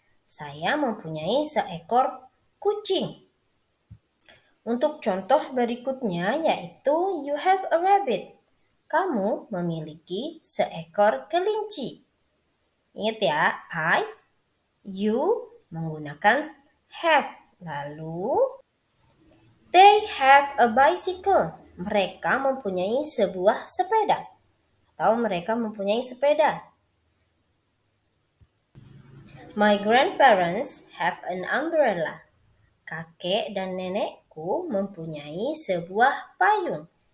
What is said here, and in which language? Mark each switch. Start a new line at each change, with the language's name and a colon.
Indonesian: Saya mempunyai seekor kucing. Untuk contoh berikutnya yaitu
English: you have a rabbit.
Indonesian: Kamu memiliki seekor kelinci. Ingat ya, I, you menggunakan have.
English: Lalu, they have a bicycle.
Indonesian: Mereka mempunyai sebuah sepeda. Atau mereka mempunyai sepeda.
English: My grandparents have an umbrella.
Indonesian: Kakek dan nenekku mempunyai sebuah payung.